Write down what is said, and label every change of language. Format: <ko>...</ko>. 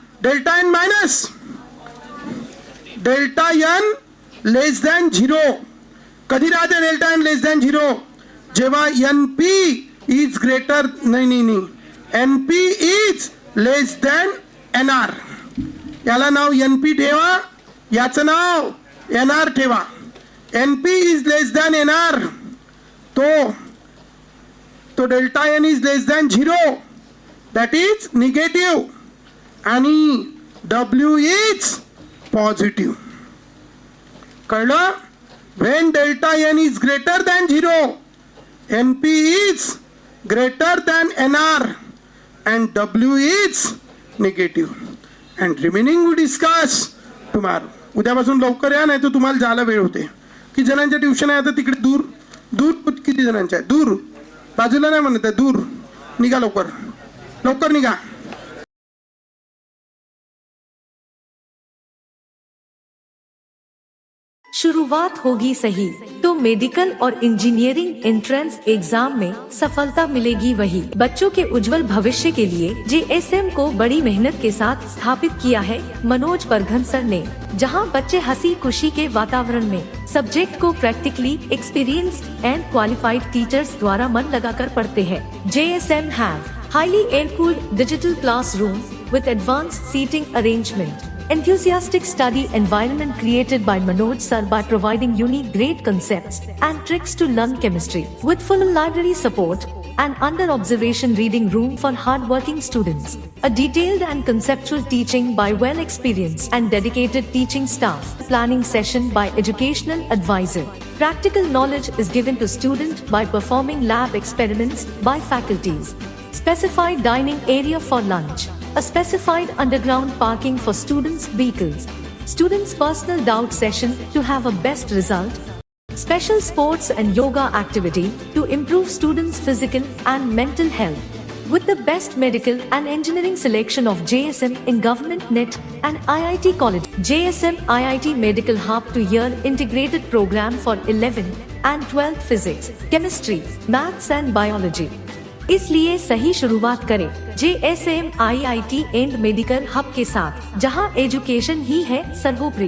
<en>Delta N minus, delta N less than 0.</en> <mr>कधी राहते delta N लेस than 0?</mr> <en>जेव्हा NP is greater, नाही, NP is less than NR.</en> <mr>याला नाव NP ठेवा, याचं नाव NR ठेवा.</mr> <en>NP is less than NR, तो delta N is less than 0, that is negative, आणि W is positive.</en> <mr>कळलं?</mr> <en>When delta N is greater than 0, NP is greater than NR and W is negative. And remaining we discuss tomorrow.</en> <mr>उद्यापासून लवकर या, नाही तर तुम्हाला जायला वेळ होते. किती जणांच्या ट्युशन आहे आता तिकडे? दूर दूर किती जणांच्या आहे? दूर, बाजूला नाही म्हणत आहे, दूर. निघा लवकर, लवकर निघा.</mr> <hi>शुरुआत होगी सही तो मेडिकल और इंजीनियरिंग एंट्रेंस एग्जाम में सफलता मिलेगी वही. बच्चों के उज्जवल भविष्य के लिए JSM को बड़ी मेहनत के साथ स्थापित किया है मनोज परघन सर ने, जहां बच्चे हंसी खुशी के वातावरण में सब्जेक्ट को practically experienced and qualified teachers द्वारा मन लगाकर पढ़ते हैं.</hi> <en>JSM have highly air-cooled digital classroom with advanced seating arrangement. Enthusiastic study environment created by Manoj sir by providing unique great concepts and tricks to learn chemistry. With full library support, and under observation reading room for hard-working students. A detailed and conceptual teaching by well-experienced and dedicated teaching staff. Planning session by educational advisor. Practical knowledge is given to student by performing lab experiments by faculties. Specified dining area for lunch. A specified underground parking for students' vehicles. Students' personal doubt session to have a best result. Special sports and yoga activity to improve students' physical and mental health. With the best medical and engineering selection of JSM in Government NET and IIT College. JSM IIT Medical Hub to year integrated program for 11 and 12th physics, chemistry, maths and biology.</en> <hi>इसलिए सही शुरुआत करें JSM IIT and medical hub के साथ, जहां education ही है सर्वोपरि.</hi>